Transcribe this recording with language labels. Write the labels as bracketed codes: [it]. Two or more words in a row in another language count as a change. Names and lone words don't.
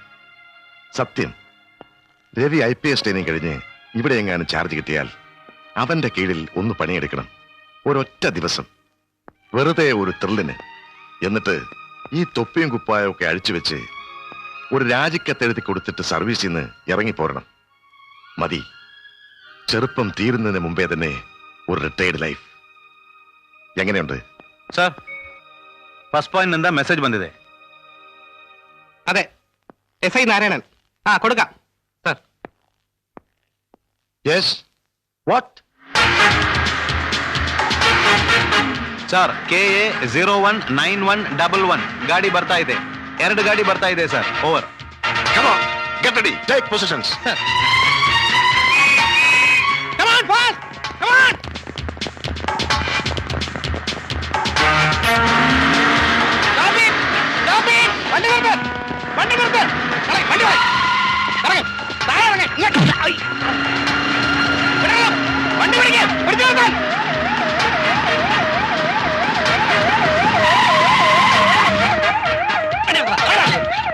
[ml] സത്യം, രവി IPS ട്രെയിനിങ് കഴിഞ്ഞ് ഇവിടെ എങ്ങാനും ചാർജ് കിട്ടിയാൽ അവന്റെ കീഴിൽ ഒന്ന് പണിയെടുക്കണം, ഒരൊറ്റ ദിവസം, വെറുതെ ഒരു ത്രില്ലിന്. എന്നിട്ട് ഈ തൊപ്പിയും കുപ്പായും ഒക്കെ അഴിച്ചു വെച്ച് ഒരു രാജിക്കത്തെഴുതി കൊടുത്തിട്ട് സർവീസിൽ നിന്ന് ഇറങ്ങിപ്പോരണം. മതി, ചെറുപ്പം തീരുന്നതിന് മുമ്പേ തന്നെ ഒരു [en] retired life. [ml] എങ്ങനെയുണ്ട് [kn] ಸರ್, [en] first point [kn] ನಿಂದ ಮೆಸೇಜ್ ಬಂದಿದೆ. [ml] അതെ, SI നാരായണൻ. കൊടുക്കാം സർ. [en] Yes, what? [kn] ಸರ್, KA 019111 ಗಾಡಿ ಬರ್ತಾ ಇದೆ. 2 ಗಾಡಿ ಬರ್ತಾ ಇದೆ ಸರ್. ಓವರ್. [en] Come on, get ready, take positions. Come on, boss! Come on! Stop it! Stop it! [ml] വണ്ടി നിർത്ത്! വണ്ടി നിർത്ത്! വണ്ടി പോയി! ഇറങ്ങ്! താഴെ ഇറങ്ങ്! ഇങ്ങോട്ട്! വിടണം! വണ്ടി പിടിക്ക്! പിടിച്ചു നിർത്താൻ! വണ്ടി നിർത്ത്! താഴെ ഇറങ്ങ്!